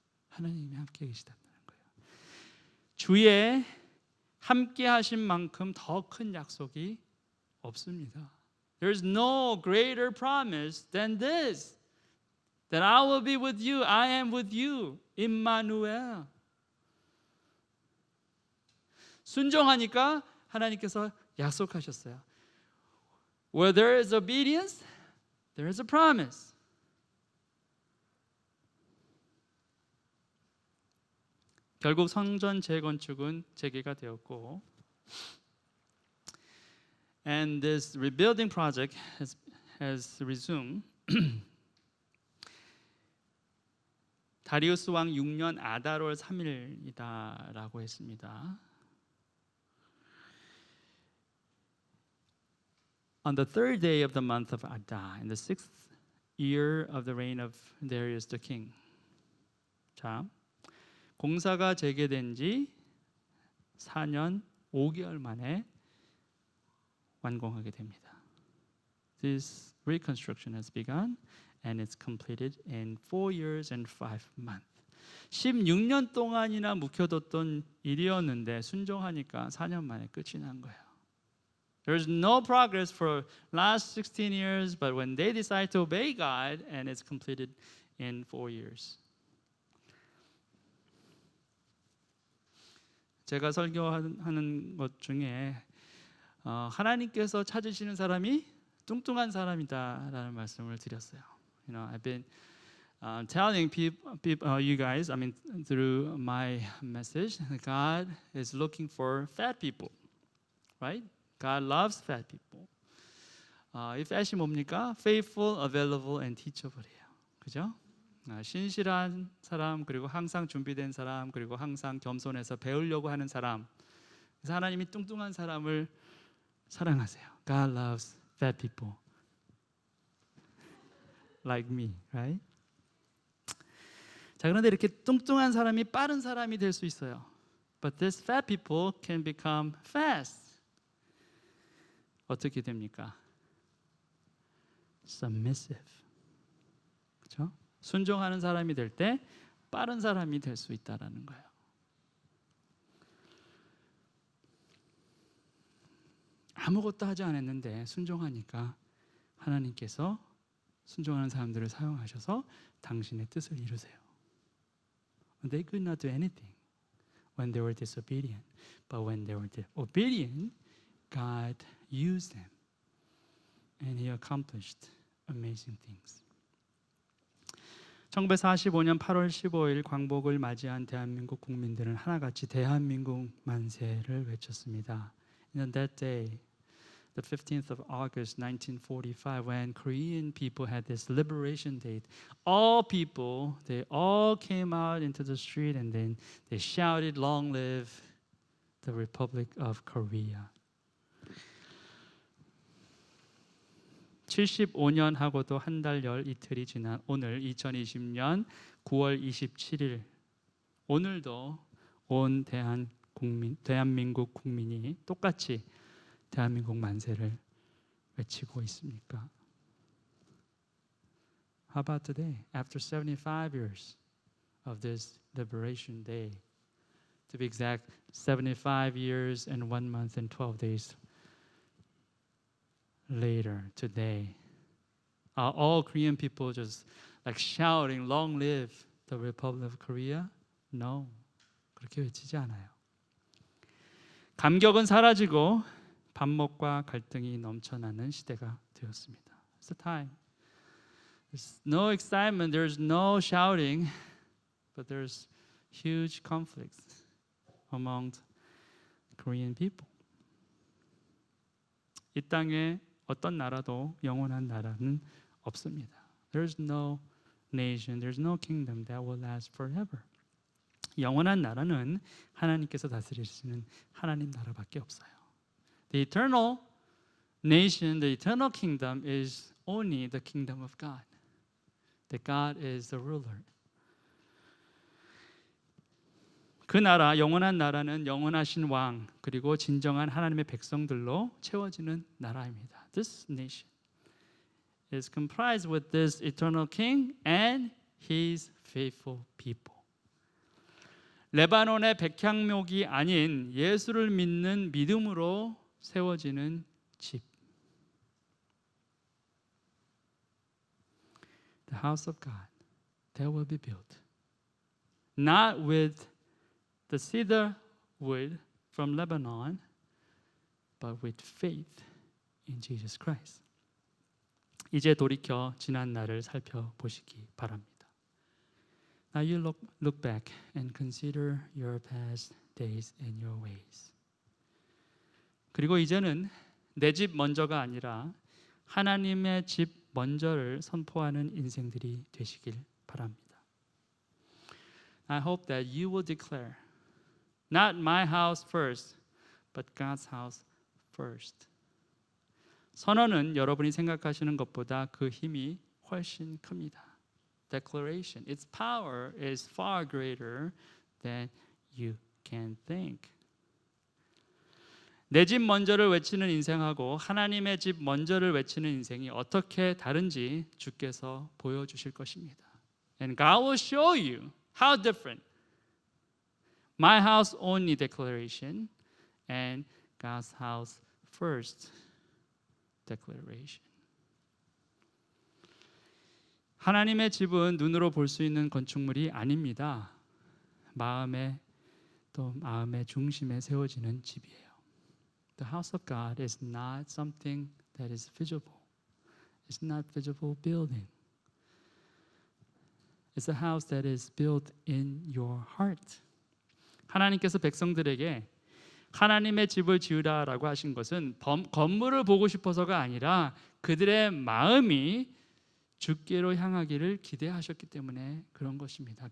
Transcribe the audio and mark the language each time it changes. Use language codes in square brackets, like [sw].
[ko] 하나님이 함께 계시다는 거예요. 주의 함께 하신 만큼 더 큰 약속이 없습니다. [en] There's no greater promise than this. That I will be with you. I am with you. 임마누엘. [ko] 순종하니까 하나님께서 약속하셨어요. [en] Where there is obedience, there is a promise. [ko] 결국 성전 재건축은 재개가 되었고, [en] and this rebuilding project has resumed. [ko] 다리우스 왕 6년 아달월 3일이다라고 했습니다. [en] On the third day of the month of Adar, in the 6th year of the reign of Darius the king. [ko] 자, 공사가 재개된 지 4년 5개월 만에 완공하게 됩니다. [en] This reconstruction has begun and it's completed in 4 years and 5 months. [ko] 16년 동안이나 묵혀뒀던 일이었는데 순종하니까 4년 만에 끝이 난 거예요. [en] There's no progress for last 16 years, but when they decide to obey God, and it's completed in 4 years. [ko] 제가 설교하는 것 중에 하나님께서 찾으시는 사람이 뚱뚱한 사람이다라는 말씀을 드렸어요. [en] You know, I've been telling you guys, I mean, through my message, God is looking for fat people, right? God loves fat people. [ko] 이 fat이 뭡니까? [en] Faithful, available, and teachable이에요. [ko] 그죠? 신실한 사람, 그리고 항상 준비된 사람, 그리고 항상 겸손해서 배우려고 하는 사람. 그래서 하나님이 뚱뚱한 사람을 사랑하세요. [en] God loves fat people. Like me, right? [ko] 자, 그런데 이렇게 뚱뚱한 사람이 빠른 사람이 될 수 있어요. [en] But these fat people can become fast. [ko] 어떻게 됩니까? Submissive. 그렇죠? 순종하는 사람이 될 때 빠른 사람이 될 수 있다라는 거예요. 아무것도 하지 않았는데 순종하니까 하나님께서 순종하는 사람들을 사용하셔서 당신의 뜻을 이루세요. [en] They could not do anything when they were disobedient. But when they were obedient, God used them. And He accomplished amazing things. [ko] 1945년 8월 15일 광복을 맞이한 대한민국 국민들은 하나같이 대한민국 만세를 외쳤습니다. [en] And that day, the 15th of August 1945, when Korean people had this liberation date, all people, they all came out into the street and then they shouted, "Long live the Republic of Korea." [ko] 75년 하고도 한 달 열 이틀이 지난 오늘 2020년 9월 27일 오늘도 온 대한민국 국민이 똑같이 대한민국 만세를 외치고 있습니까? [en] How about today? After 75 years of this liberation day, to be exact, 75 years and 1 month and 12 days later, today, are all Korean people just like shouting, long live the Republic of Korea? [ko] No, 그렇게 외치지 않아요. 감격은 사라지고 반목과 갈등이 넘쳐나는 시대가 되었습니다. [en] It's the time. There's no excitement, there's no shouting, but there's huge conflicts among Korean people. [ko] 이 땅에 어떤 나라도 영원한 나라는 없습니다. [en] There's no nation, there's no kingdom that will last forever. [ko] 영원한 나라는 하나님께서 다스리시는 하나님 나라밖에 없어요. [en] The eternal nation, the eternal kingdom is only the kingdom of God. That God is the ruler. [ko] 그 나라, 영원한 나라는 영원하신 왕 그리고 진정한 하나님의 백성들로 채워지는 나라입니다. [en] This nation is comprised with this eternal king and his faithful people. [ko] 레바논의 백향목이 아닌 예수를 믿는 믿음으로 세워지는 집. [en] The house of God that will be built. Not with the cedar wood from Lebanon, but with faith in Jesus Christ. [ko] 이제 돌이켜 지난 날을 살펴보시기 바랍니다. [en] Now you look back and consider your past days and your ways. [ko] 그리고 이제는 내 집 먼저가 아니라 하나님의 집 먼저를 선포하는 인생들이 되시길 바랍니다. [en] I hope that you will declare not my house first, but God's house first. [ko] 선언은 여러분이 생각하시는 것보다 그 힘이 훨씬 큽니다. [en] Declaration, its power is far greater than you can think. [ko] 내 집 먼저를 외치는 인생하고 하나님의 집 먼저를 외치는 인생이 어떻게 다른지 주께서 보여주실 것입니다. [en] And God will show you how different my house only declaration and God's house first declaration. [ko] 하나님의 집은 눈으로 볼 수 있는 건축물이 아닙니다. 마음의 중심에 세워지는 집이에요. [en] The house of God is not something that is visible. It's not visible building. It's a house that is built in your heart. [ko] 하나님께서 백성들에게 하나님의 집을 지으라라고 하신 것은 건물을 보고 싶어서가 아니라 그들의 마음이 주께로 향하기를 기대하셨기 때문에 그런 것입니다.